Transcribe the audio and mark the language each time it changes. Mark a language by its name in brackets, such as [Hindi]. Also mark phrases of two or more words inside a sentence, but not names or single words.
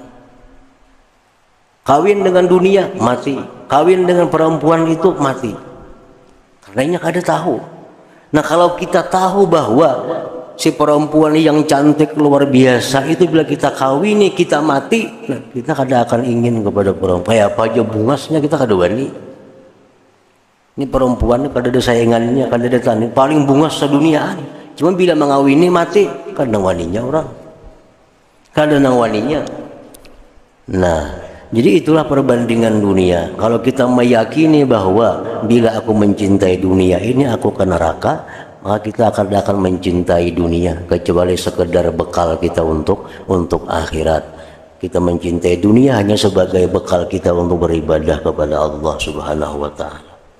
[Indonesian] Kawin dengan dunia mati, kawin dengan perempuan itu mati. Karena kada tahu. Nah, kalau kita tahu bahwa si perempuan yang cantik luar biasa itu bila kita kawini, kita mati, nah, kita kada akan ingin kepada perempuan. [Banjar] Kayak apa aja bungasnya kita kada wani. Ini perempuan kada ada saingannya, kada ada tani, paling bungas sedunia. Cuma bila mengawini mati, kada waninya orang. Kada nang waninya. [Indonesian] Nah, jadi itulah perbandingan dunia. Kalau kita meyakini bahwa bila aku mencintai dunia ini aku ke neraka, maka kita akan mencintai dunia kecuali sekedar bekal kita untuk akhirat. Kita mencintai dunia hanya sebagai bekal kita untuk beribadah kepada Allah [Arabic] سبحانه وتعالى.